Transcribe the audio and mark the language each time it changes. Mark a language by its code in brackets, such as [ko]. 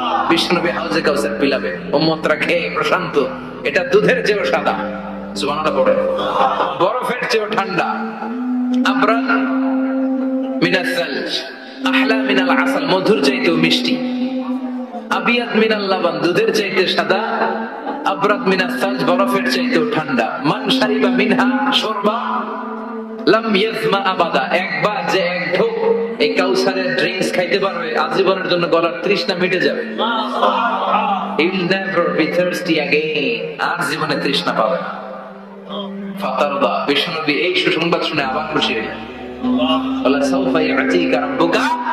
[bn] বিষ্ণুনবী হাউজে কাউসার পিলাবে, উম্মতরা খেয়ে প্রশান্ত। এটা দুধের চেয়েও সাদা, সুবহানাল্লাহ পড়ে, বরফের চেয়েও ঠান্ডা, [ar] আবরাদ মিনাস সালজ, আহলা মিনাল আসাল, [bn] মধুর চাইতেও মিষ্টি, [ar] আবিয়াত মিনাল লাবান, [bn] দুধের চাইতে সাদা, [ar] আবরাদ মিনাস সালজ, [bn] বরফের চাইতেও ঠান্ডা। [ar] মান শারিবা মিনহা শুরবা লাম ইয়াজমা আবাদা, [bn] একবার যে এক ঢোক এই কাউসারের ড্রিঙ্কস খাইতে পারবে আজীবনের জন্য গলার তৃষ্ণা মিটে যাবে। [en] He will never be thirsty again, [bn] আর জীবনে তৃষ্ণা পাবে না। ফাতারদা, বিশ্বনবী এই সুসংবাদ শুনে আবার খুশি হলেন। [ar] ওয়ালা সাউফা ইয়াতিকা রাব্বুকা।